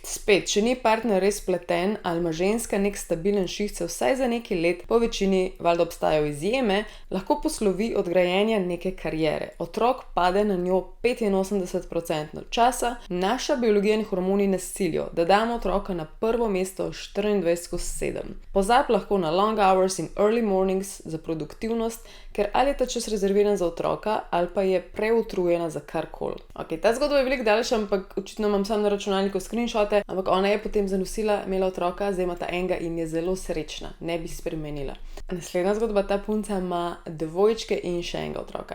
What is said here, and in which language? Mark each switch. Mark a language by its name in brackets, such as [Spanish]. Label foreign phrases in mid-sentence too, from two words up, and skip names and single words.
[Slovenian] Spet, če ni partner res pleten ali ima ženska nek stabilen šiht, se vsaj za nekaj let, po večini valjda obstajajo izjeme, lahko poslovi od grajenja neke kariere. Otrok pade na njo 85% časa, naša biologija in hormoni nas silijo, da damo otroka na prvo mesto 24/7. Pozab lahko na [English] long hours [Slovenian] in [English] early mornings [Slovenian] za produktivnost, ker ali je ta čas rezerviran za otroka, ali pa je preutrujena za karkoli. Ok, ta zgodba je veliko daljša, ampak očitno imam samo na računalniku screenshote, ampak ona je potem zanosila, imela otroka, zdaj ima ta enega in je zelo srečna, ne bi spremenila. Naslednja zgodba, ta punca ima 2 in še enega otroka.